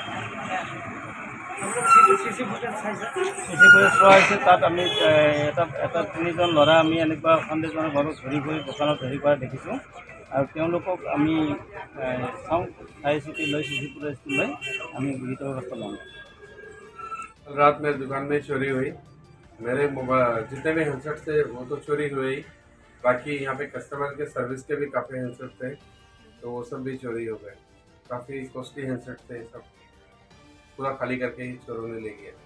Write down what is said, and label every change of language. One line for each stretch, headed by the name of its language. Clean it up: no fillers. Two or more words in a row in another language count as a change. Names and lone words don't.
English: CC footage
Assamese: চোৱা হৈছে। তাত আমি এটা তিনিজন ল'ৰা আমি এনেকুৱা সন্দেহজনকভাৱে ঘূৰি দোকানত হেৰি কৰা দেখিছোঁ। আৰু তেওঁলোকক আমি চাওঁ, চাই চিতি লৈ
English: CC footageটো
Assamese: লৈ আমি বিহিত ব্যৱস্থা ল'ম।
Hindi: रात में दुकान में चोरी हुई। मेरे मोबाइल जितने भी हैंडसेट थे वो तो चोरी हुए, बाकी यहाँ पे कस्टमर के सर्विस के भी काफ़ी हैंडसेट थे, तो वो सब भी चोरी हो गए। काफ़ी
English: costly handset
Hindi: थे, सब पूरा खाली करके ही चोरों ने ले गया।